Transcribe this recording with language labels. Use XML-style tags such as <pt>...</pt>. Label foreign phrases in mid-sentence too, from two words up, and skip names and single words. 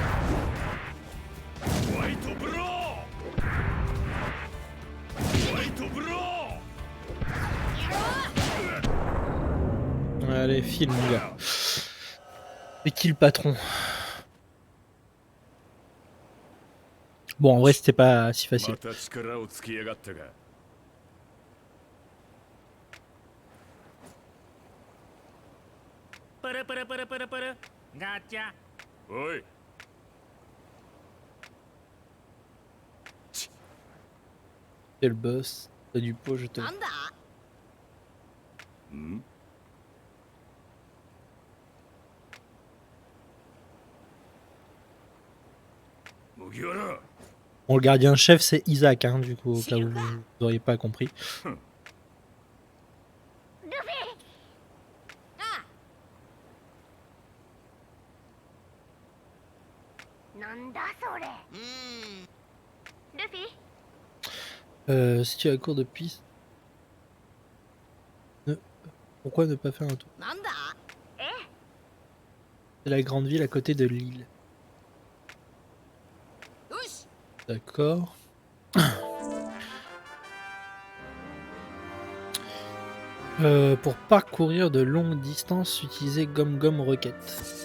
<fr>Allez, file mon gars. C'est qui le patron? Bon, en vrai, c'était pas si facile.</fr> <ja>また力をつきやがったか。パラパラパラパラパラガチャ。おい。</ja> <fr>C'est le boss. T'as du pot, je te.</fr> <ja>なんだ。ん？ 麦わら。</ja> <fr>Bon, le gardien-chef, c'est Isaac, hein, du coup, au cas où vous n'auriez pas compris.</fr> <ja>なんだそれ。ルフィ。</ja> <fr>Si tu es à court de piste. Pourquoi ne pas faire un tour?</fr> <ja>なんだ。え。</ja> <fr>C'est la grande ville à côté de l'île.</fr> <ja>よし。</ja> <fr>D'accord. Pour parcourir de longues distances, utilisez Gomme Rocket.</fr>